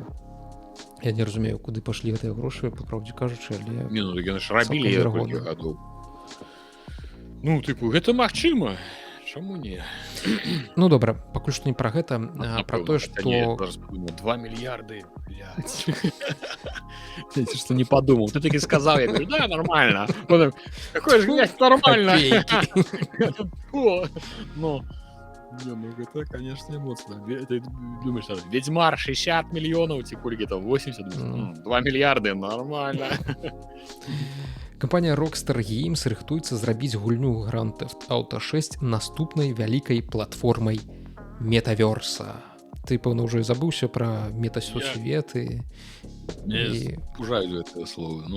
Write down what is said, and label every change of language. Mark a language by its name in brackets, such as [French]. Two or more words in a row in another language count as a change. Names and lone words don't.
[Belarusian] Я не разумею, куды пашлі гэтыя грошы, па правдзе кажучы, але... Яны ж рабілі колькі гадоў. Ну, тыпу, гэта магчыма. Чаму не? Ну добра, пакуль што не пра гэта, пра тое, што 2 мільярды, [Russian] что не подумал. Ты таки сказал, я говорю, да, нормально. Потом, какой же есть нормально. О, ну, не, ну это, конечно, эмоционально. Ты думаешь, что Ведьмар 60 миллионов, Тикульги там 80, 2 миллиарда, нормально. [Belarusian] Кампанія Rockstar Games рыхтуецца зрабіць гульню Grand Theft Auto 6 наступнай вялікай платформай метаверса. Ты, пэўна, ўжо і забыўся пра метасусветы. [Russian] Ужаю это слово. Ну.